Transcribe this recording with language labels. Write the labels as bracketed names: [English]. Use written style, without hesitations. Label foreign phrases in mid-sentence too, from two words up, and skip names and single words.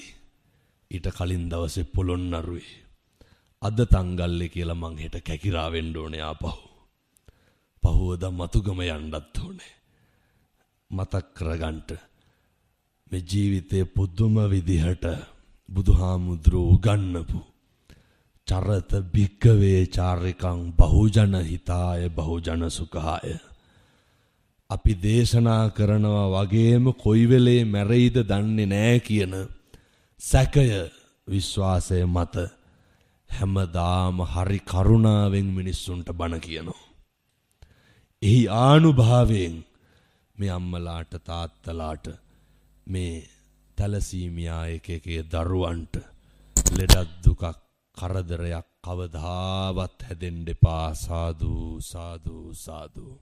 [Sinhala] ඊට කලින් දවසේ පොළොන්නරුවේ අද තංගල්ලේ කියලා මං හෙට කැකිරා වෙන්න ඕනේ ආපහු පහුවද මතුගම යන්නත් ඕනේ මතක් කරගන්න මේ ජීවිතේ පුදුම විදිහට බුදුහාමුදුරුවෝ උගන්වපු [Pali] චරත භික්කවේ චාරිකං බහුජන හිතාය බහුජන සුඛාය [Sinhala] අපි දේශනා කරනවා වගේම කොයි වෙලේ මැරෙයිද දන්නේ නැහැ කියන සැකය විශ්වාසය මත හැමදාම හරි කරුණාවෙන් මිනිස්සුන්ට බණ කියනවා. එහි ආනුභාවයෙන් මේ අම්මලාට තාත්තලාට මේ තැලසීමියා එකකේ දරුවන්ට ලෙඩක් දුකක් කරදරයක් කවදාවත් හැදෙන්න එපා සාදු සාදු සාදු.